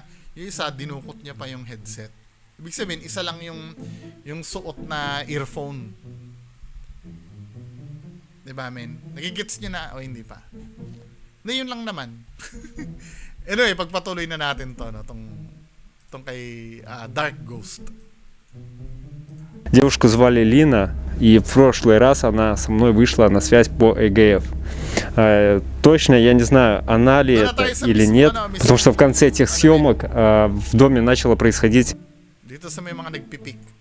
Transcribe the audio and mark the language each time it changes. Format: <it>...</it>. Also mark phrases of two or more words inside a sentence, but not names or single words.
<tl>Yung isa dinukot niya pa yung headset. Ibig sabihin, isa lang yung suot na earphone. 'Di ba, men? Nagigets niyo na o hindi pa? Na yun lang naman. Anyway, pagpatuloy na natin to, tong kay Dark Ghost.</tl> <ru>Девушку звали Лина, и в прошлый раз она со мной вышла на связь по ЭГФ. Точно я не знаю, она ли это или нет, потому что в конце этих съемок в доме начало происходить...</ru> <tl>Dito sa may mga nagpipik.</tl>